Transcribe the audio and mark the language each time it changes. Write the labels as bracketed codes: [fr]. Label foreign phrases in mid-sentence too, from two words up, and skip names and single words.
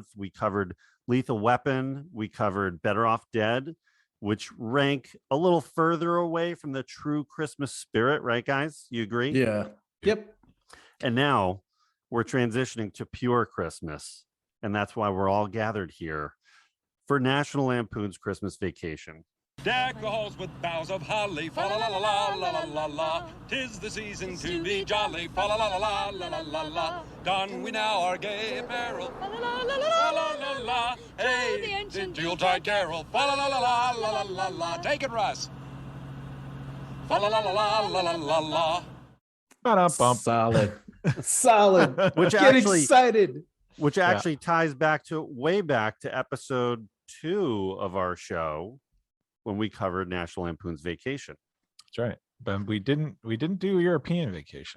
[en] We covered Lethal Weapon. We covered Better Off Dead, which rank a little further away from the true Christmas spirit, right, guys? You agree? Yeah. Yep. And now we're transitioning to pure Christmas. And that's why we're all gathered here for National Lampoon's Christmas Vacation. Deck the halls with boughs of holly, fa la la la la la la la la. 'Tis the season to be jolly, fa la la la la la la la la. Don we now our gay apparel, fa la la la la la la la. Hey, the Yuletide carol, fa la la la la la la la la. Take it, Russ. Fa la la la la la la la la. Ba-dum-bum. Solid. Which Get actually excited. Which actually ties back to way back to episode 2 of our show, when we covered National Lampoon's Vacation. That's right. But we didn't do European Vacation.